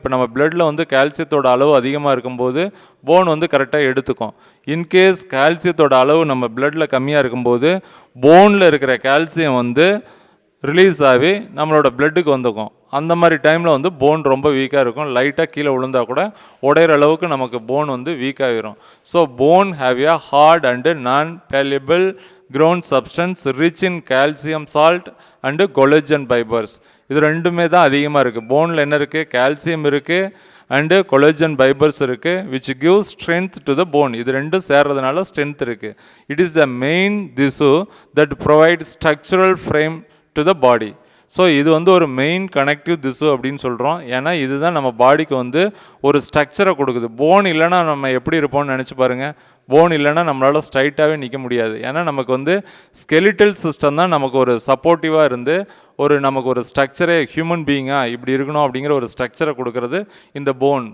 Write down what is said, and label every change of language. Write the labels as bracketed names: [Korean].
[Tamil] இப்போ நம்ம பிளட்டில் வந்து கால்சியத்தோட அளவு அதிகமாக இருக்கும்போது போன் வந்து கரெக்டாக எடுத்துக்கும். இன்கேஸ் கால்சியத்தோட அளவு நம்ம பிளட்டில் கம்மியாக இருக்கும்போது போனில் இருக்கிற கால்சியம் வந்து ரிலீஸ் ஆகி நம்மளோட பிளட்டுக்கு வந்துக்கும். அந்த மாதிரி டைமில் வந்து போன் ரொம்ப வீக்காக இருக்கும். லைட்டாக கீழே விழுந்தால் கூட உடையிற அளவுக்கு நமக்கு போன் வந்து வீக்காகிடும். [English] So bone have a hard and non pliable ground substance rich in calcium salt and collagen fibers. [Tamil] இது ரெண்டுமே தான் அதிகமாக இருக்குது. போனில் என்ன இருக்குது, கால்சியம் இருக்குது அண்டு கொலோஜன் ஃபைபர்ஸ் இருக்குது, [English] which gives strength to the bone. [Tamil] இது ரெண்டும் சேர்றதுனால ஸ்ட்ரென்த் இருக்குது. [English] It is the main tissue that provides structural frame to the body. [Tamil] So இது வந்து ஒரு மெயின் கனெக்டிவ் திசு அப்படின்னு சொல்கிறோம். ஏன்னா இதுதான் நம்ம பாடிக்கு வந்து ஒரு ஸ்ட்ரக்சரை கொடுக்குது. போன் இல்லைன்னா நம்ம எப்படி இருப்போம்னு நினச்சி பாருங்கள். போன் இல்லைன்னா நம்மளால் ஸ்ட்ரைட்டாகவே நிற்க முடியாது. ஏன்னா நமக்கு வந்து ஸ்கெலிட்டல் சிஸ்டம் தான் நமக்கு ஒரு சப்போர்ட்டிவாக இருந்து நமக்கு ஒரு ஸ்ட்ரக்சரே, ஹியூமன் பீயிங்காக இப்படி இருக்கணும் அப்படிங்கிற ஒரு ஸ்ட்ரக்சரை கொடுக்கறது இந்த போன்.